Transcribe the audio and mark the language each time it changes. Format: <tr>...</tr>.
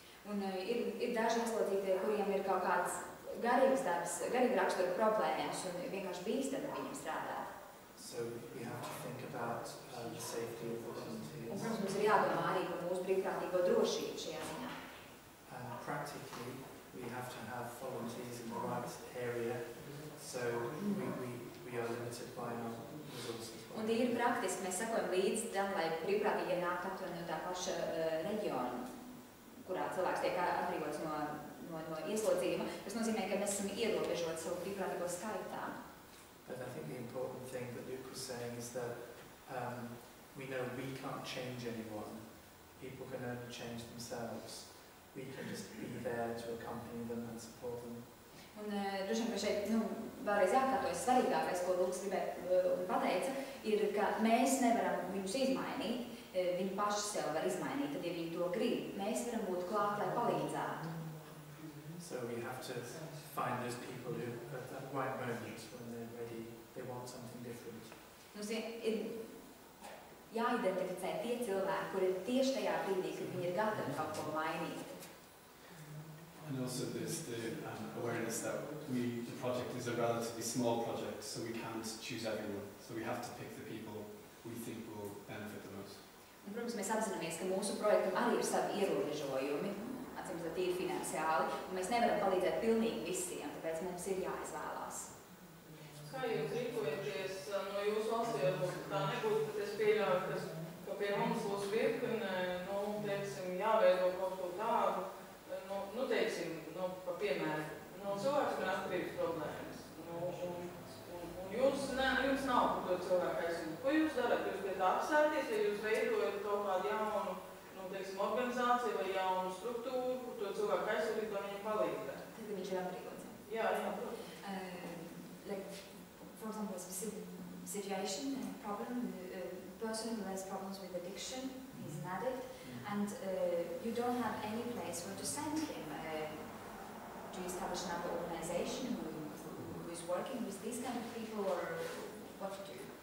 <lv>Un ir daži ieslodzītie, kuriem ir kaut kāds garīgs darbs, garīga rakstura problēmas un vienkārši bīstami viņam strādāt.</lv> <en>So we have to think about the safety of the volunteers.</en> <lv>Un, protams, mums ir jādomā arī par mūsu brīvprātīgo drošību šajā ziņā.</lv> <en>And practically, we have to have volunteers in the right area, so we are limited by our resources.</en> <lv>Un tīri praktiski mēs sekojam līdzi tam, lai brīvprātīgie nāk aptuveni no tā paša reģiona, kurā cilvēks tiek atbrīvots no ieslodzījuma. Tas nozīmē, ka mēs esam ierobežoti savu brīvprātīgo skaitā.</lv> <en>But I think the important thing that Luke was saying is that we know we can't change anyone. People can only change themselves. We can just be there to accompany them and support them.</en> <lv>Un droši vien, ka šeit vēlreiz jākārtojas svarīgākais, ko Lūks gribēja un pateica, ir, ka mēs nevaram viņus izmainīt, viņi paši sev var izmainīt, tad, ja viņi to grib, mēs varam būt klāt, lai palīdzētu.</lv> <en>So we have to find those people who, at that right moment, when they're ready, they want something different.</en> <lv>Mums ir jāidentificē tie cilvēki, kuri ir tieši tajā brīdī, kad viņi ir gatavi kaut ko mainīt.</lv> <en>And also there's the awareness that the project is a relatively small project, so we can't choose everyone. So we have to pick the people we think will benefit the most.</en> <lv>Un, protams, mēs apzināmies, ka mūsu projektam arī ir savi ierobežojumi, atcīmredzot tīri finansiāli, un mēs nevaram palīdzēt pilnīgi visiem, tāpēc mums ir jāizvēlās. Kā jūs rīkojaties no jūsu valstī, varbūt tā nebūtu, tad es pieļauju, ka pie mums būs virkne, teiksim, jāveido kaut ko tādu, teiksim, pa piemēru, cilvēks ir atkarības problēmas, un jums nav par to cilvēku aizsardzību. Ko jūs darat? Jūs pie tā apsēties, vai jūs veidojat kaut kādu jaunu, teiksim, organizāciju vai jaunu struktūru, kur to cilvēku aizsardzību, lai viņam palīdzētu? Tad viņš ir atbrīvots. Jā, protams.</lv> <en>For example, a specific situation, a problem, a person who has problems with addiction, he's an addict, and you don't have any place where to send him. Do you establish another organization who is working with these kind of people, or what to do?</en>